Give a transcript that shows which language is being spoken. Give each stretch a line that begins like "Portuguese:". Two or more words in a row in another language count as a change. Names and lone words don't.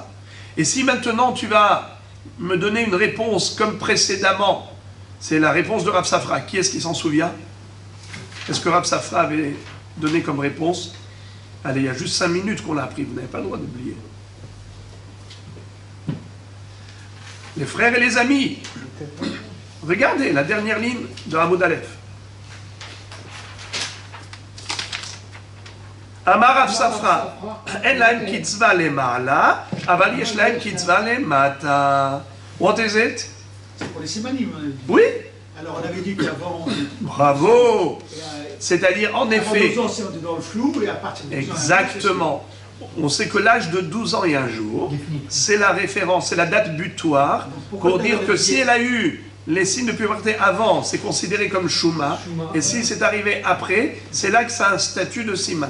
French: Et si maintenant tu vas me donner une réponse comme précédemment, c'est la réponse de Rav Safra. Qui est-ce qui s'en souvient? Est-ce que Rav Safra avait donné comme réponse? Allez, il y a juste 5 minutes qu'on l'a appris, vous n'avez pas le droit d'oublier. Les frères et les amis, regardez la dernière ligne de
Hebrew: עמוד אלף. אמר רב ספרא, אין להם קצבה למעלה, אבל יש להם קצבה למטה.
English: What is it?
French: C'est pour les simanim. Oui. Alors on avait dit qu'avant. Bravo. C'est-à-dire, en effet. Avant 12 ans, c'est dans le flou, et à partir de 12 ans. Exactement. On sait que l'âge de 12 ans et un jour, c'est la référence, c'est la date butoir, pour dire que si elle a eu les signes de puberté avant, c'est considéré comme Shuma, et si c'est arrivé après, c'est là que ça a un statut de Siman.